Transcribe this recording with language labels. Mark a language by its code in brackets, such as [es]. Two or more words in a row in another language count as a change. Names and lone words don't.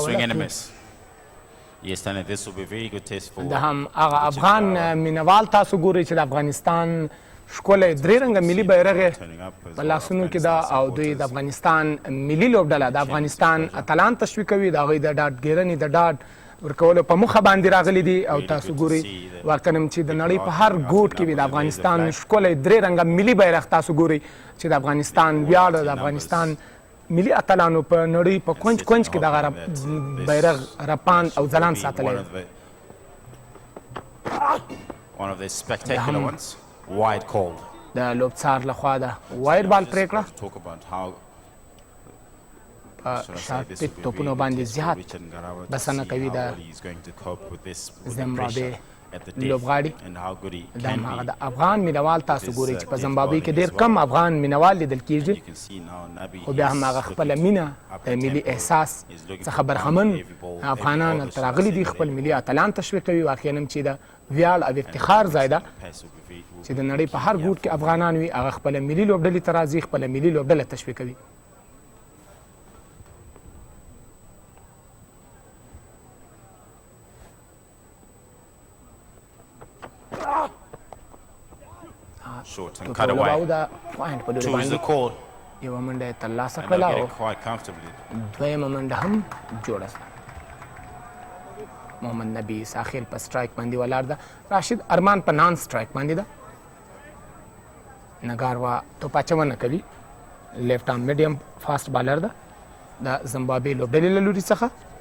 [en] Swing and a [ps] کوله [en] miss. Yes, Tanya, this will be a very good test for [ps] د هم هغه افغان مینوال تاسو ګورئ چې د افغانستان ښکلی درې رنګه ملي بیرغ یې په لاسونو کې ده او دوی د افغانستان ملي لوبډله د افغانستان اتلان تشویقوي د هغوی د ډاډګیرنې د ډاډ ورکولو په موخه باندې راغلي دي او تاسو ګورئ واقعا چې د نړۍ په هر ګوټ کې د افغانستان ښکلی درې رنګه ملي بیرغ تاسو ګورئ چې د افغانستان ویاړ د افغانستان ملي اتلانو په نړۍ په کونج کونج کې دغه بیرغ رپاند او ځلان ساتلی [en] one of the spectacular ones. Wide call. [ps] د لوبڅار لخوا د [en] wide ball [ps] پرېکړه [en] Talk about how [ps] په [en] short pitch [ps] توپونو باندې زیات بسنه کوي د زیمبابوې لوبغاړي دا هم هغه د افغان مینوال تاسو ګورئ چې په زیمبابوې کې ډېر کم افغان مینوال لیدل کېږي خو بیا هم هغه خپله مینه د ملي احساس څخه برخمن افغانان هلته راغلي دي خپل ملي اتلان تشویقوي واقعا هم چې د ویاړ او افتخار ځای ده چې د نړۍ په هر ګوټ کې افغانان وي هغه خپله ملي لوبډلې ته راځي خپله ملي لوبډله تشویقوي [en] short and cut away. Choose the call. [ps] یوه منډه یې ترلاسه [en] And [ps] کړله [en] they'll get [ps] او [en] it quite comfortably. [ps] دویمه منډه هم جوړه شوه محمد نبی ساخیل په سټرایک باندې ولاړ ده راشد ارمان په [en] non strike [ps] باندې ده نګاروا توپ اچونه کوي [en] left arm medium fast bowler [ps] ده د زمبابوې لوبډلې له لوري څخه.